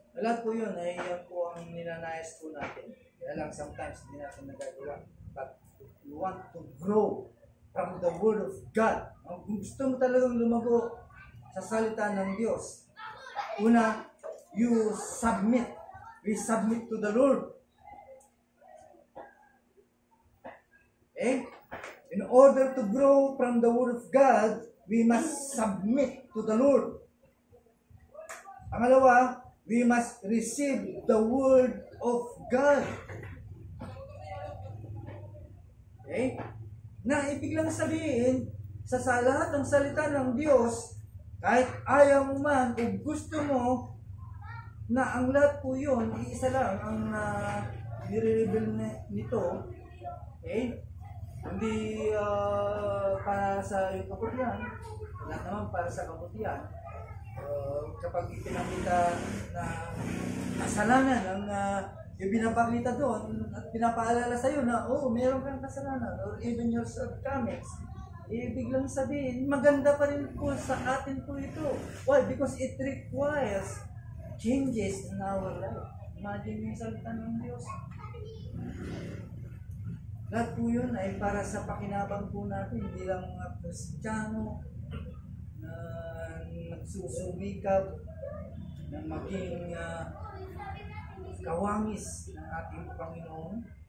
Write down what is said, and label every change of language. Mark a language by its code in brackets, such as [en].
[tl] Lahat po yun ay yan po ang ninanais po natin. Kaya lang [en] sometimes [tl] hindi natin nagagawa. [en] But we want to grow from the Word of God. [tl] Kung gusto mo talagang lumago sa salita ng Diyos, una, [en] you submit. We submit to the Lord. Okay? In order to grow from the Word of God, we must submit to the Lord. Pangalawa, we must receive the Word of God. Okay? [tl] Na ibig lang sabihin, sa lahat ng salita ng Diyos, kahit ayaw mo man o gusto mo na ang lahat po yun, iisa lang ang nire-reveal nito, okay? Hindi para sa iyong kabutihan, lahat naman para sa kabutihan. Kapag ipinakita na kasalanan ang ibinapakita doon at pinapaalala sa iyo na, meron kang kasalanan [en] or even your shortcomings, [tl] ibig lang sabihin, maganda pa rin po sa atin po ito. [en] Why? Because it requires changes in our life. [tl] Imagine yung salita ng Diyos. Lahat po yun ay para sa pakinabang po natin, hindi lang mga Kristiyano na nagsusumikap na maging kawangis ng ating Panginoon.